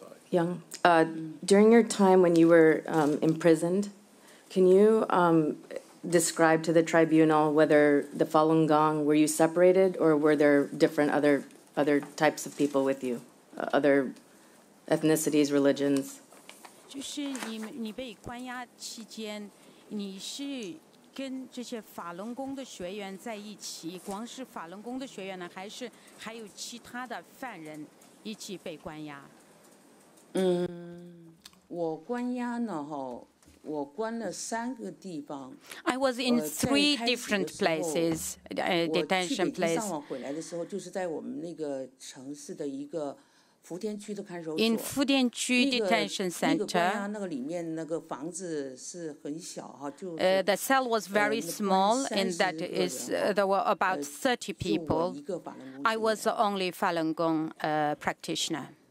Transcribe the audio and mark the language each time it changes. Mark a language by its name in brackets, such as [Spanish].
[English] Yang, during your time when you were imprisoned, can you describe to the tribunal whether the Falun Gong, were you separated or were there different other types of people with you, other ethnicities, religions? [Chinese] 就是你被关押期间，你是跟这些法轮功的学员在一起，光是法轮功的学员呢，还有其他的犯人一起被关押？我关押呢，我关了3个地方。 [English] I was in 3 different places, detention places. [Chinese] 上网回来的时候，就是在我们那个城市的一个。 [English] In Fudianchu Detention Center, the cell was very small in that there were about 30 people. I was the only Falun Gong practitioner.